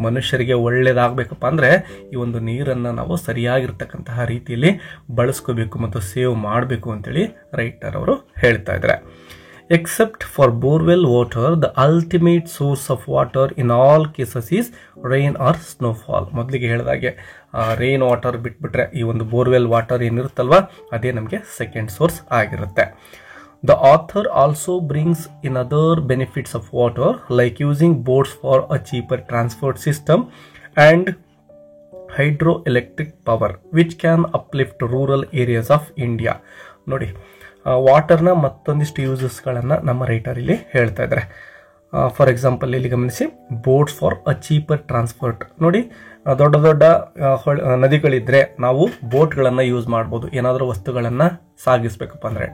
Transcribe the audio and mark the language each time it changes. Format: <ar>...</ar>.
<kn>ಮನುಷ್ಯರಿಗೆ ಒಳ್ಳೆಯದಾಗಬೇಕಪ್ಪ ಅಂದರೆ ಈ ಒಂದು ನೀರನ್ನು ನಾವು ಸರಿಯಾಗಿರ್ತಕ್ಕಂತಹ ರೀತಿಯಲ್ಲಿ ಬಳಸ್ಕೋಬೇಕು ಮತ್ತು ಸೇವ್ ಮಾಡಬೇಕು ಅಂತೇಳಿ ರೈಟರ್ ಅವರು ಹೇಳ್ತಾ ಇದ್ದಾರೆ.</kn> <en>Except for borewell water, the ultimate source of water in all cases is rain or snowfall.</en> <kn>ಮೊದಲಿಗೆ ಹೇಳಿದಾಗೆ ರೈನ್ ವಾಟರ್ ಬಿಟ್ಬಿಟ್ರೆ ಈ ಒಂದು ಬೋರ್ವೆಲ್ ವಾಟರ್ ಏನಿರುತ್ತಲ್ವ ಅದೇ ನಮಗೆ ಸೆಕೆಂಡ್ ಸೋರ್ಸ್ ಆಗಿರುತ್ತೆ.</kn> <en>The author also brings in other benefits of water, like using boats for a cheaper transport system and hydroelectric power, which can uplift rural areas of India.</en> <kn>ನೋಡಿ, ವಾಟರ್ನ ಮತ್ತೊಂದಿಷ್ಟು ಯೂಸಸ್ಗಳನ್ನು ನಮ್ಮ writer ಇಲ್ಲಿ ಹೇಳ್ತಾ ಇದ್ದಾರೆ.</kn> <en>for example</en> <kn>ಇಲ್ಲಿ ಗಮನಿಸಿ,</kn> <en>Boats for a cheaper transport.</en> <kn>ನೋಡಿ, ದೊಡ್ಡ ದೊಡ್ಡ ನದಿಗಳಿದ್ರೆ ನಾವು ಬೋಟ್ಗಳನ್ನು ಯೂಸ್ ಮಾಡ್ಬೋದು ಏನಾದರೂ ವಸ್ತುಗಳನ್ನು ಸಾಗಿಸ್ಬೇಕಪ್ಪ ಅಂದರೆ.</kn>